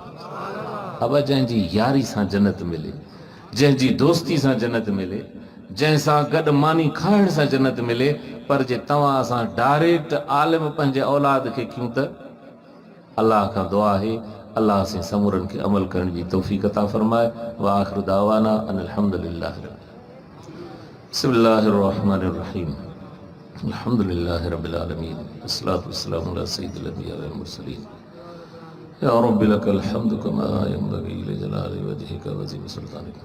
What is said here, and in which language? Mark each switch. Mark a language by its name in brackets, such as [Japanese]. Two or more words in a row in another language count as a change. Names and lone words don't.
[Sindhi] अब जंहिंजी यारी सां जन्नत मिले, जंहिंजी दोस्ती सां जन्नत मिले, जंहिंसां गॾु मानी खाइण सां जन्नत मिले, पर जे तव्हां असां डायरेक्ट आलिम पंहिंजे औलाद खे कयूं त अल्लाह खां दुआ आहे अल्लाह से समूरनि खे अमल करण जी तौफ़ीक़ अता फरमाए। [Arabic] وآخر دعوانا أن الحمد لله. بسم الله الرحمن الرحيم. الحمد لله رب العالمين. والصلاة والسلام على سيد الأنبياء والمرسلين. يا رب لك الحمد كما ينبغي لجلال وجهك وعظيم سلطانك.